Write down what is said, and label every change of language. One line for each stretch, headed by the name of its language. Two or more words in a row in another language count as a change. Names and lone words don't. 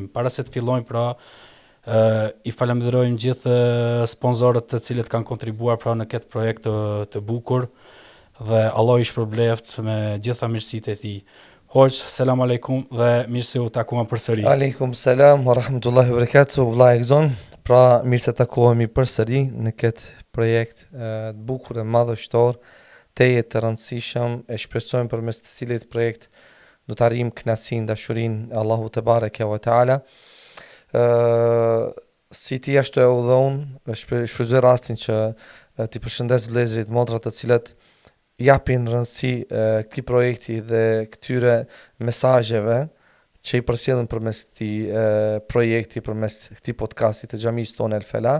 Albanian: Para se të fillojmë pra, I falenderojmë gjithë sponsorët të cilët kanë kontribuar pra në këtë projekt të bukur dhe Allah I shpërbleft me gjitha mirësitë e tij. Hoxh,
Arabic: سلام عليكم
Albanian: dhe mirë se u takuam përsëri.
Arabic: عليكم السلام ورحمة الله وبركاته,
Albanian: vëllai Egzon. Pra mirë se takohemi përsëri në këtë projekt të bukur e madhështor, teje të rëndësishëm, e shpresojmë përmes të cilit projekt do të arrijmë kënaqësinë, dashurinë e Allahu
Arabic: تبارك وتعالى.
Albanian: Si ti ashtu e udhon, shfrytëzoj rastin që ti përshëndes vëllezërit motrat të cilët japin rëndësi këtij projekti dhe këtyre mesazheve që I përcjellën përmes këtij projekti, përmes këtij podcasti të xhamisë tonë El Fela.